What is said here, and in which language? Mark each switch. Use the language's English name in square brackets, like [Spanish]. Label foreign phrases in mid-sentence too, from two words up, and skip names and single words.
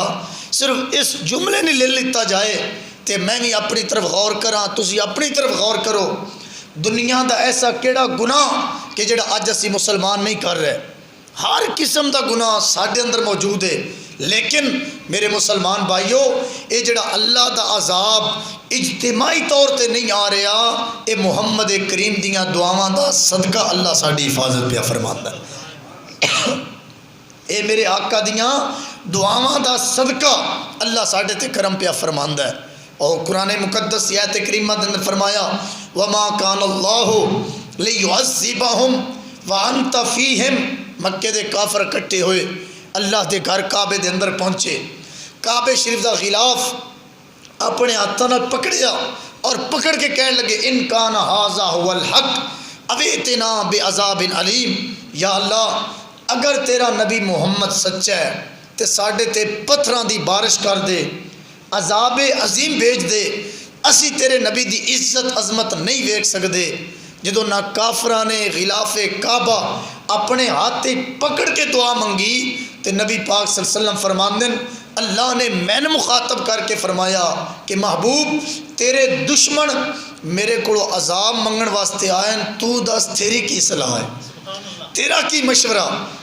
[Punjabi] صرف اس جملے نے لے لیتا جائے تے میں بھی اپنی طرف غور کراں، تسی اپنی طرف غور کرو، دنیا دا ایسا کیڑا گناہ کہ جڑا اج اسی مسلمان نہیں کر رہے، ہر قسم دا گناہ ساڈے اندر موجود ہے، لیکن میرے مسلمان بھائیو اے جڑا اللہ دا عذاب اجتماعی طور تے نہیں آ رہا، اے محمد کریم دیاں دعاواں دا صدقہ اللہ ساڈی حفاظت پہ فرماندا ہے۔ اے میرے آقا دیاں دعاواں دا صدقہ اللہ ساڈے تے کرم پہ فرماندا ہے۔ اور قرآن مقدس آیت کریمہ دے اندر فرمایا [Arabic] وما کان اللہ لیعذبہم وانت فیہم، [Punjabi] مکے دے کافر اکٹھے ہوئے اللہ دے گھر کعبے دے اندر پہنچے، کعبے شریف دا غلاف اپنے ہاتھوں نال پکڑیا اور پکڑ کے کہنے لگے [Arabic] ان کان ھذا ھو الحق اویتنا بعذاب علیم، [Punjabi] یا اللہ اگر تیرا نبی محمد سچا ہے تے ساڈے تے پتھراں دی بارش کر دے، عذاب عظیم بھیج دے، اسی تیرے نبی دی عزت عظمت نہیں ویکھ سکدے۔ جدو نہ کافراں نے غلاف کعبہ اپنے ہاتھ پکڑ کے دعا منگی تے نبی پاک [Arabic] صلی اللہ علیہ وسلم [Punjabi] فرماندے اللہ نے میں نے مخاطب کر کے فرمایا کہ محبوب تیرے دشمن میرے کو عذاب منگن واسطے آئے، تو دس تیری کی صلاح ہے، تیرا کی مشورہ؟